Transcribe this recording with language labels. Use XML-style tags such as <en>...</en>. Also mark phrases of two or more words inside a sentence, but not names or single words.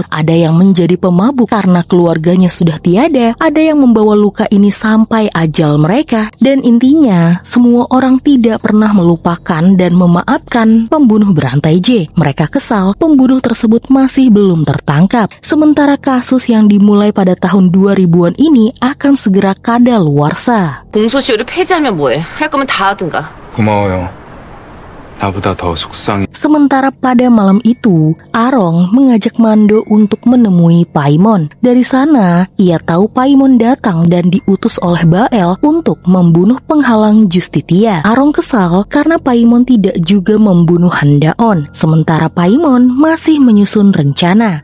<id>Ada yang menjadi pemabuk karena keluarganya sudah tiada, ada yang membawa luka ini sampai ajal mereka, dan intinya semua orang tidak pernah melupakan dan memaafkan pembunuh berantai J. Mereka kesal pembunuh tersebut masih belum tertangkap, sementara kasus yang dimulai pada tahun 2000-an ini akan segera kadaluarsa.</id> <ko>공소시효를 폐지하면 뭐해? 할 거면 다 하든가. 고마워요. 나보다 더 속상해.</ko> <id>Sementara pada malam itu, Arong mengajak Mando untuk menemui Paimon. Dari sana, ia tahu Paimon datang dan diutus oleh Bael untuk membunuh penghalang Justitia. Arong kesal karena Paimon tidak juga membunuh Handaon, sementara Paimon masih menyusun rencana.</id>